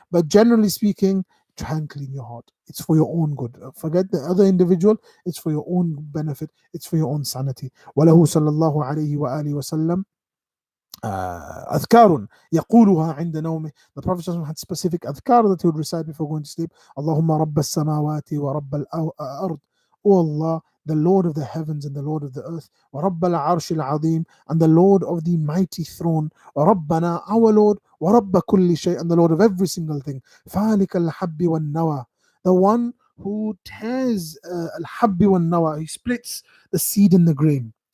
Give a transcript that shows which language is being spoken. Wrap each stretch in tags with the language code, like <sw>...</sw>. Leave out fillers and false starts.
<en>But generally speaking, try and clean your heart. It's for your own good. Forget the other individual. It's for your own benefit. It's for your own sanity.</en> <ar>وله صلى الله عليه وآله وسلم أذكار يقولها عند نومه.</ar> <en>The Prophet had specific أذكار that he would recite before going to sleep.</en> <ar>اللهم رب السماوات ورب الأرض.</ar> <en>O Allah, the Lord of the heavens and the Lord of the earth.</en> <ar>ورب العرش العظيم,</ar> <en>and the Lord of the mighty throne.</en> <ar>وربنا,</ar> <en>our Lord.</en> <ar>ورب كل شيء,</ar> <en>and the Lord of every single thing.</en> <ar>فالك الحب والنوى,</ar> <en>the one who tears</en> <ar>الحب والنوى,</ar> <en>he splits the seed and the grain.</en>